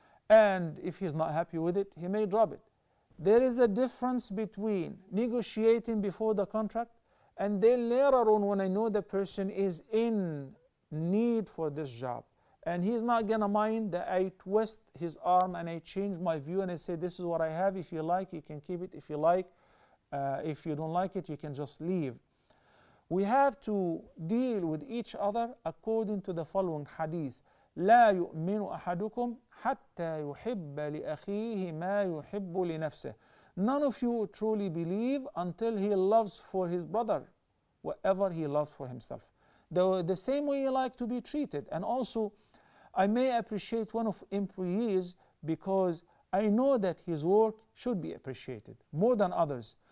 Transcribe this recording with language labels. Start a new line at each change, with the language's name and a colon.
English: And if he's not happy with it, he may drop it. There is a difference between negotiating before the contract and then later on when I know the person is in need for this job and he's not gonna mind that I twist his arm and I change my view and I say, this is what I have. If you like, you can keep it. If you like, if you don't like it, you can just leave. We have to deal with each other according to the following hadith.
Arabic: لا يؤمن أحدكم حتى يحب لأخيه ما يحب لنفسه.
English: None of you truly believe until he loves for his brother whatever he loves for himself. The same way you like to be treated. And also, I may appreciate one of employees because I know that his work should be appreciated more than others.